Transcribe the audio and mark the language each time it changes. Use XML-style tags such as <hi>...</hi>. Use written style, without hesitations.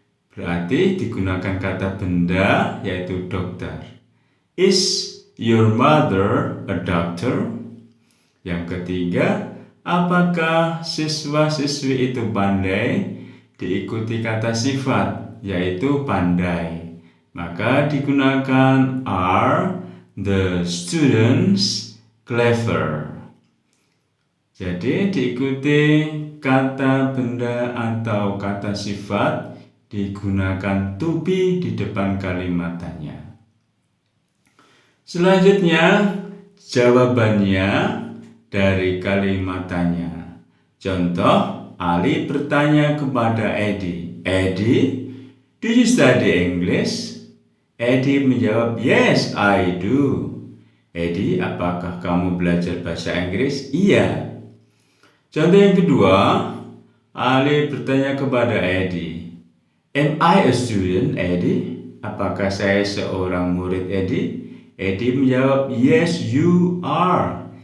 <id>Berarti digunakan kata benda yaitu dokter.</id> <en>Is your mother a doctor?</en> <id>Yang ketiga, apakah siswa-siswi itu pandai? Diikuti kata sifat yaitu pandai. Maka digunakan</id> <en>are the students clever?</en> <id>Jadi diikuti kata benda atau kata sifat, digunakan to be di depan kalimat tanya. Selanjutnya jawabannya dari kalimat tanya. Contoh, Ali bertanya kepada Edi,</id> <en>Eddie, do you study English? Eddie</en> <id>menjawab,</id> <en>yes, I do.</en> <id>Eddie, apakah kamu belajar bahasa Inggris? Iya. Contoh yang kedua, Ali bertanya kepada Eddie,</id> <en>am I a student,</en> <id>Eddie? Apakah saya seorang murid, Eddie? Eddie menjawab,</id> <en>yes, you are.</en>